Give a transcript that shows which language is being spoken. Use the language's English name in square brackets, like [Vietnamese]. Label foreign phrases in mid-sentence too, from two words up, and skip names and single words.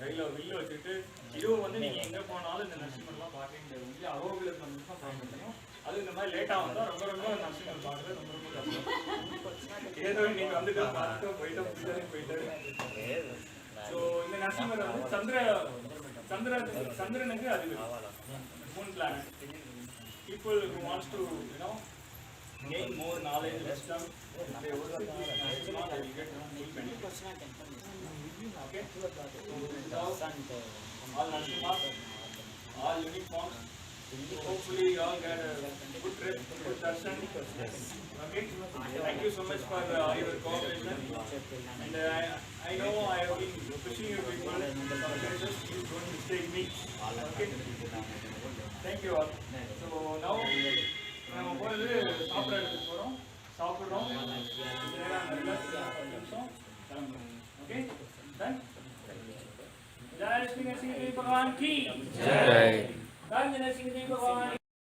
[Tamil] கையில் வில்லு வச்சுட்டு இதுவும் வந்து நீங்கள் எங்கே போனாலும் இந்த நரசிம்மன்லாம் பார்க்க முடியாது. ஒன்லி அரோகிலத்தில் வந்து தான் பார்க்க முடியும். அது இந்த மாதிரி லேட்டாக வந்தால் ரொம்ப ரொம்ப நரசிம்மன் பார்க்குறது ரொம்ப ரொம்ப கஷ்டம். ஏதோ நீங்கள் வந்துட்டு பார்த்துட்டு போயிட்டு. ஸோ இந்த நரசிம்மர் வந்து சந்திரனுக்கு அது [English] moon planet. People who wants to, gain more knowledge, wisdom, they worship this Narasimha, they will get full benefit. Okay? So, all Narasimhas, all unique forms. Hopefully, you all get a good trip, good darshan. Okay? Thank you so much for your cooperation. And I know I have been pushing you people. Just please don't mistake me. Okay? Thank you all. So now [Tamil] நம்ம போகிறது சாப்பிட்ற இடத்துக்கு போகிறோம். சாப்பிட்றோம். [English] okay done. [Hindi] जय श्री नरसिंह देव भगवान की जय. जय नरसिंह देव भगवान